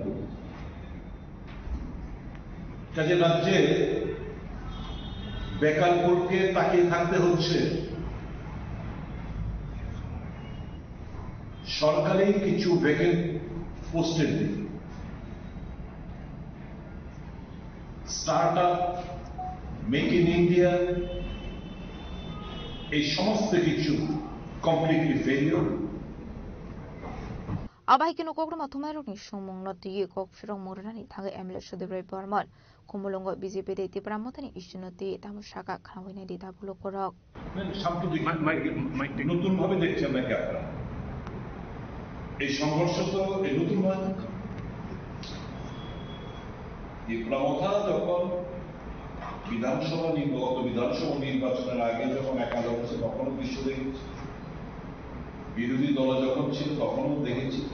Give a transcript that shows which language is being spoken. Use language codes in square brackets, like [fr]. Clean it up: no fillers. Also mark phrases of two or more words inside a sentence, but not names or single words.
[bn] কাজে রাজ্যে বেকারপুরকে তাকিয়ে থাকতে হচ্ছে সরকারি কিছু [en] vacant posts [bn] দিকে [en] start up make in India [bn] এই সমস্ত কিছু [en] completely failure [trp] Abai kino kokro matumai rokni sumong no tuyi kok firong morani thangai MLA Sudip Rai Burman kumulongo BJP de tipramotani ishnoti tamu shaka khanawina di dabulo korok [bn] সাম্প্রতিক নতুন ভাবে দেখছেন নাকি আপনারা এই সংঘর্ষ তো এই নতুন নয় এই প্রমথা যখন বিধানসভা নির্বাচনের আগে যখন একাদশ হচ্ছে তখনও দৃশ্য দেখেছি বিরোধী দল যখন ছিল তখনও দেখেছি